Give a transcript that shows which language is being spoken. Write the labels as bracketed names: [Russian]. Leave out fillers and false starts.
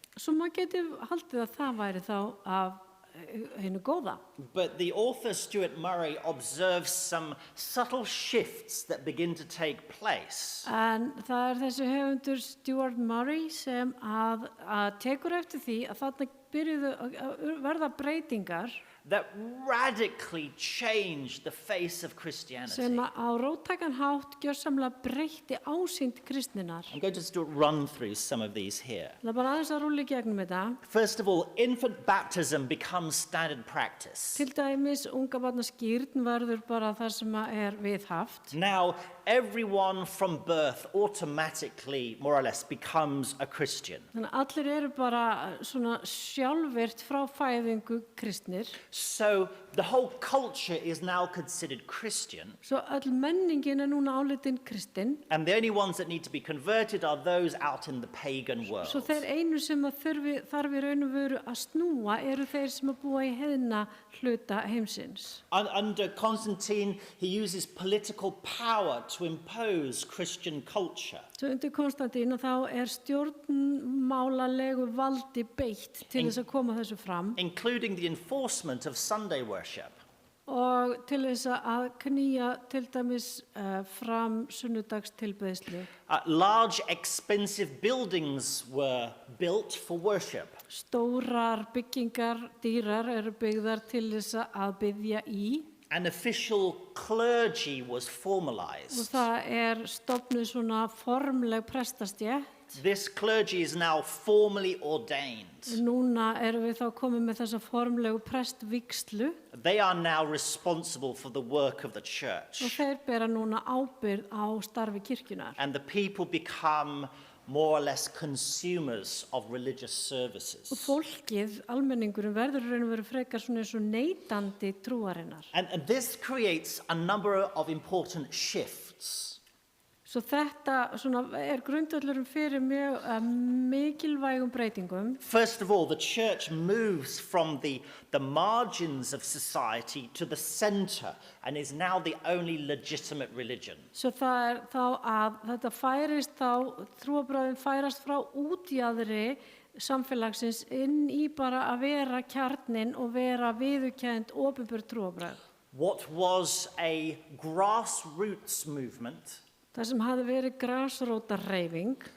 [Icelandic] Svo maður geti haldið að það væri þá af hinu góða. [English] but the author Stuart Murray observes some subtle shifts that begin to take place. [Icelandic] En það þessi höfundur Stuart Murray sem að tekur eftir því að þarna byrjuðu að verða breytingar [English] that radically changed the face of Christianity. [Icelandic] sem á róttækan hátt gjörsamlega breytti ásýnd kristninnar. [English] I'm going to just run through some of these here. [Icelandic] Það er bara aðeins að rúlla í gegnum þetta. [English] First of all, infant baptism becomes standard practice. [Icelandic] Til dæmis unga barna skírn verður bara það sem er viðhaft. [English] Now, everyone from birth automatically, more or less, becomes a Christian. [Icelandic] Þannig að allir eru bara svona sjálfvirt frá fæðingu kristnir. [English] So the whole culture is now considered Christian, [Icelandic] Svo öll menningin er núna álitin kristin. [English] and the only ones that need to be converted are those out in the pagan world. [Icelandic] Svo þeir einu sem að þarf í raun og veru að snúa eru þeir sem að búa í heiðna hluta heimsins. [English] Under Constantine, he uses political power to impose Christian culture. [Icelandic] Svo undir Konstantín og þá er stjórnmálalegu valdi beitt til þess að koma þessu fram [English] Including the enforcement of Sunday worship. [Icelandic] og til þess að knýja til dæmis fram sunnudagstilbeiðslu. [English] Large, expensive buildings were built for worship. [Icelandic] Stórar byggingar, dýrar eru byggðar til þess að biðja í [English] An official clergy was [Icelandic] og [English] formalized. [Icelandic] það er stofnuð svona formleg prestastjætt. [English] This clergy is now formally ordained. [Icelandic] Núna erum við þá komið með þessa formlegu prestvígslu [English] They are now responsible for the work of the [Icelandic] og [English] church. [Icelandic] þeir bera núna ábyrgð á starfi kirkjunar. [English] And the people become more or less consumers of religious services. [Icelandic] Og fólkið, almenningurinn, verður raun og veru frekar svona eins og neytandi trúarinnar. [English] And this creates a number of important shifts. [Icelandic] Svo þetta svona er grundvöllurinn fyrir mjög mikilvægum breytingum. [English] First of all, the church moves from the margins of society to the center and is now the only legitimate religion. [Icelandic] Svo það er þá að þetta færist þá, trúarbrögðin færast frá útjaðri samfélagsins inn í bara að vera kjarnin og vera viðurkennd opinber trúarbrögð. [English] What was a grassroots movement, [Icelandic] Það sem hafði verið grasrótarhreyfing